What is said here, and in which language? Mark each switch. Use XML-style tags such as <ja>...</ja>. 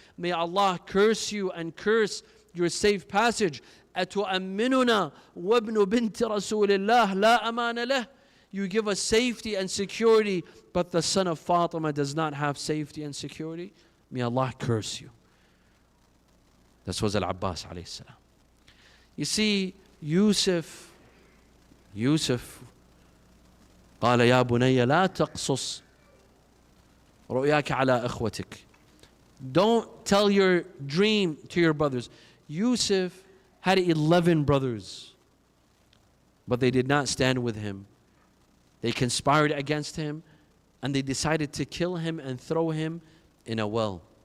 <en>May Allah curse you and curse your safe passage.</en> <ar>أَتُؤَمِّنُنَا وَابْنُ بِنْتِ رَسُولِ اللَّهِ لَا أَمَانَ لَهُ.</ar> <en>You give us safety and security, but the son of Fatima does not have safety and security. May Allah curse you. This was Al-Abbas alayhi salam. You see,</en> <ar>Yusuf قال يا بني لا تقصص رؤياك على إخوتك.</ar> <en>Don't tell your dream to your brothers. Yusuf had 11 brothers, but they did not stand with him. They conspired against him and they decided to kill him and throw him in a well.</en>